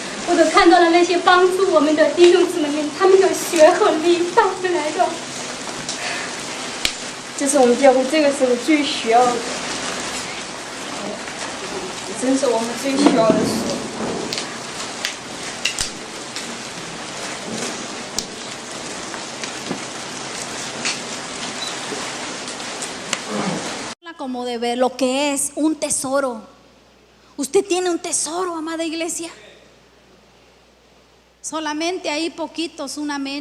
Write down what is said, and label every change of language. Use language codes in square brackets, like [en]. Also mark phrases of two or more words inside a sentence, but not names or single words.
[zh] 我都看到了那些帮助我们的弟兄姊妹们，他们的血和力带回来的。这是我们教会这个时候最需要的，真是我们最需要的时候。 [es] Como de ver lo que es un tesoro. Usted tiene un tesoro, amada iglesia. Solamente hay poquitos, un amén.